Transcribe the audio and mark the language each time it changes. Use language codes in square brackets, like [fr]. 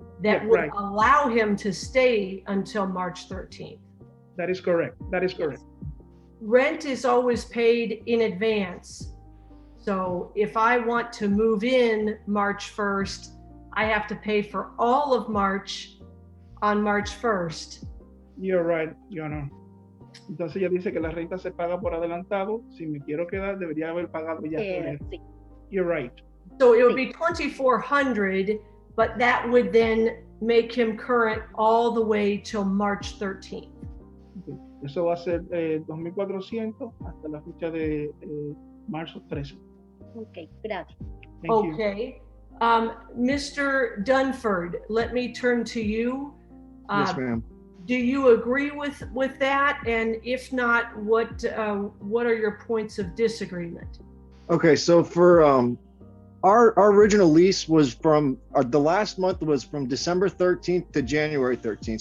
[en] That would allow him to stay until March 13th. That is correct. That is correct. Rent is always paid in advance. So if I want to move in March 1st, I have to pay for all of March on March 1st. You're right, Your Honor. [es] Entonces ella dice que la renta se paga por adelantado. Si me quiero quedar, debería haber pagado ya. sí. [en] You're right. So it would be $2,400, but that would then make him current all the way till March 13th. Okay. [es] Eso va a ser 2.400 hasta la fecha de marzo 13. Ok, gracias. [en] Thank you. Okay. Mr. Dunford, let me turn to you. Yes, ma'am. Do you agree with that? And if not, what are your points of disagreement? Okay, so for our original lease was from the last month was from December 13th to January 13th.